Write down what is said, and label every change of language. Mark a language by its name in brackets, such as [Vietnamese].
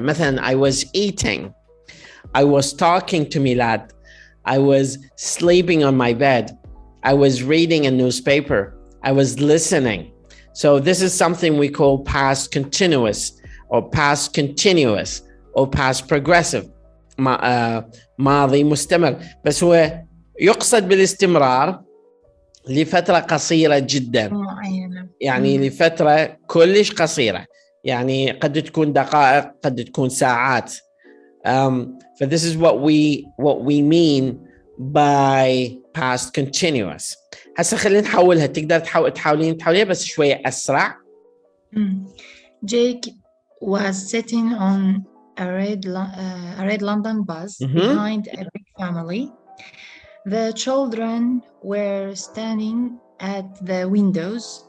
[English] مثلا I was eating, I was talking to Milad, I was sleeping on my bed, I was reading a newspaper, I was listening. So this is something we call past continuous or past continuous or past progressive. [Arabic] ماضي مستمر، بس هو يقصد بالاستمرار لفترة قصيرة جدا، يعني لفترة كلش قصيرة، يعني قد تكون دقائق قد تكون ساعات. So this is what we mean by past continuous. هسه خلينا نحولها. تقدر تحاوليها بس شوية أسرع. [English] Jake was sitting on a red London bus behind a big family. The children were standing at the windows.